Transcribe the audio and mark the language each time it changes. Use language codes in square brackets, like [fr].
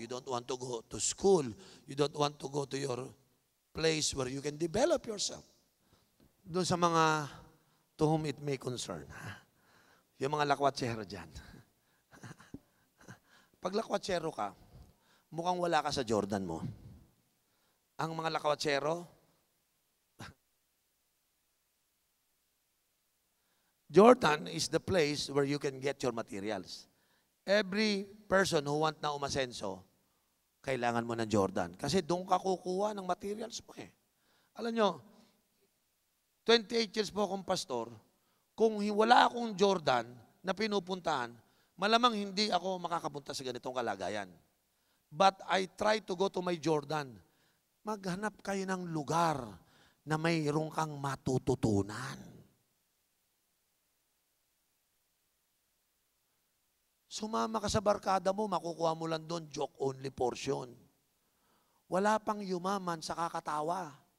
[en] You don't want to go to school. You don't want to go to your place where you can develop yourself. [tl] Doon sa mga [en] to whom it may concern. [tl] Yung mga lakwatsero dyan. Pag lakwatsero ka, mukhang wala ka sa Jordan mo. Ang mga lakwatsero, [en] Jordan is the place where you can get your materials. Every person who want [tl] na umasenso, kailangan mo ng Jordan. Kasi doon ka kukuha ng materials mo eh. Alam nyo, 28 years po akong pastor, kung wala akong Jordan na pinupuntahan, Malamang hindi ako makakapunta sa ganitong kalagayan. [en] But I try to go to my Jordan. [tl] Maghanap kayo ng lugar na mayroon kang matututunan. Sumama ka sa barkada mo, makukuha mo lang doon joke-only portion. Wala pang yumaman sa kakatawa.